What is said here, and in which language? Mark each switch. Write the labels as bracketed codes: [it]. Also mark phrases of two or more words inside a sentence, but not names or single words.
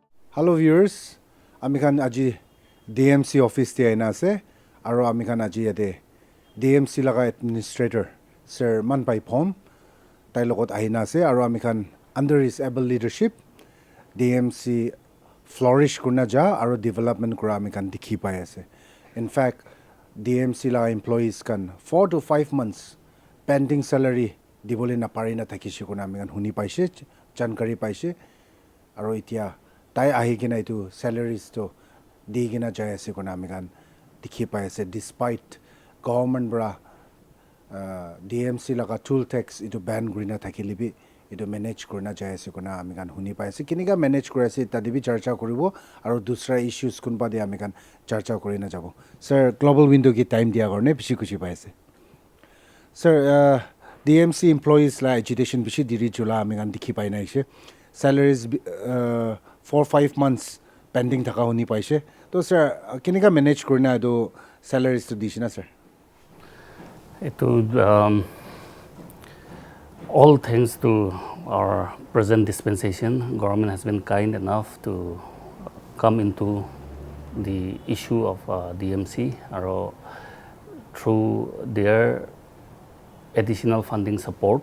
[en] Hello viewers, [nag] amikhan aji DMC office te aina ase aro amikhan aji ate DMC laga administrator Sir Manpai Phom tai logot aina ase aro amikhan [en] under his able leadership [nag] DMC flourish kurna ja aro development kura amikhan dikhi pai ase. [en] In fact, [nag] DMC laga employees kan [en] 4 to 5 months pending salary [nag] dibole na pari na thakishi kuna amikhan huni paise jankari paise aro itia tai ahi kina itu salaries to di kina jai ase kuna amikhan dikhi pai ase despite government bra DMC laga [en] tool tax [nag] itu ban grina thakili bi itu manage kurna jai ase kuna amikhan huni pai ase kinika manage kura ase tadi bi charcha koribo aro dusra issues kunba de amikhan charcha korina jabo. Sir, [en] global window [nag] ki time dia garne bishi kuchi pai ase. Sir, DMC employees la agitation bishi diri jula amikhan dikhi pai na ise [en] salaries 4-5 months pending [nag] thaka huni paise to sir kinika manage kurna do salaries to dishina sir [en] All thanks to our present dispensation, government has been kind enough to come into the issue of DMC through their additional funding support.